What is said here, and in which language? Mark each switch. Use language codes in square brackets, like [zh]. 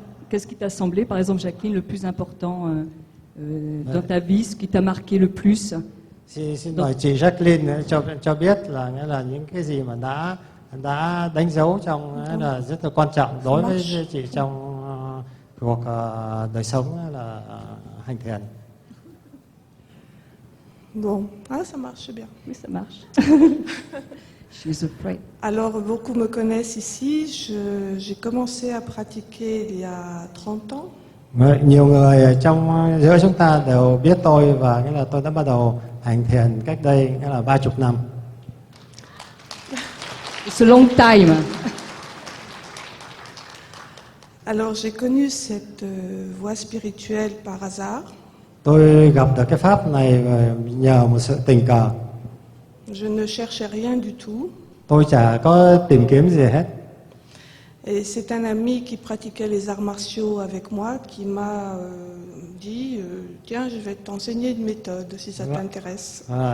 [fr] Qu'est-ce qui t'a semblé, par exemple, Jacqueline, le plus important dans ta vie, ce qui t'a marqué le plus? [vi] Xin mời chị Jacqueline cho biết là nghĩa là những cái gì mà đã đánh dấu trong là rất là quan trọng đối với chị trong cuộc đời sống là hành thiền. [fr] Bon, ça marche bien. Oui, ça marche. [en] She's afraid. [fr] Alors, beaucoup me connaissent ici. J'ai commencé à pratiquer il y a 30 ans. [vi] Nhiều người trong giữa chúng ta đều biết tôi và nghĩa là tôi đã bắt đầu hành thiền cách đây nghĩa là 30 năm. [en] It's a long time. [fr] Alors, j'ai connu cette voie spirituelle par hasard. [vi] Tôi gặp được cái pháp này nhờ một sự tình cờ. [fr] Je ne cherchais rien du tout. [vi] Tôi chả có tìm kiếm gì hết. [fr] Et c'est un ami qui pratiquait les arts martiaux avec moi qui m'a dit tiens, je vais t'enseigner une méthode si ça t'intéresse.